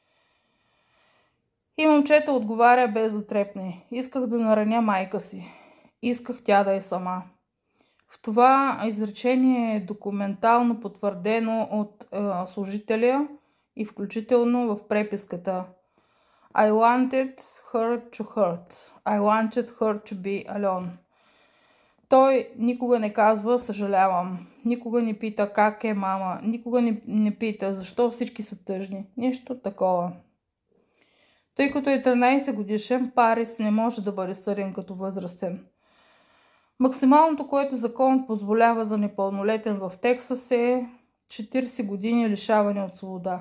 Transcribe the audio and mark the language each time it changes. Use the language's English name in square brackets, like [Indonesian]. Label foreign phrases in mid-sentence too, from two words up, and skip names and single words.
[Bulgarian] И момчето отговаря без да трепне: исках да нараня майка си. Исках тя да е сама. В това изречение е документално потвърдено от служителя и включително в преписката: [English] I wanted her to hurt. I wanted her to be alone. [Bulgarian] Той никога не казва съжалявам, никога не пита как е мама, никога не пита защо всички са тъжни. Нещо такова. Тъй като е 13 годишен, Парис не може да бъде съден като възрастен. Максималното, което закон позволява за непълнолетен в Тексас, е 40 години лишаване от свобода.